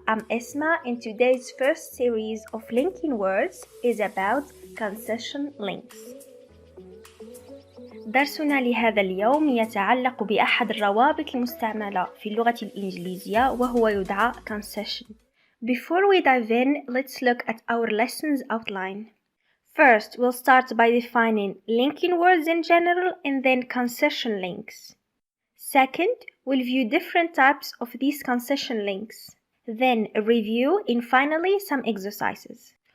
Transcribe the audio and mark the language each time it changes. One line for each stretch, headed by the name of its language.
English: I'm Esma and today's first series of linking words is about concession links.
Arabic: درسنا لهذا اليوم يتعلق بأحد الروابط المستعملة في اللغة الإنجليزية وهو يدعى concession.
English: Before we dive in, let's look at our lesson's outline. First, we'll start by defining linking words in general and then concession links. Second, we'll view different types of these concession links. Then a review and finally some exercises.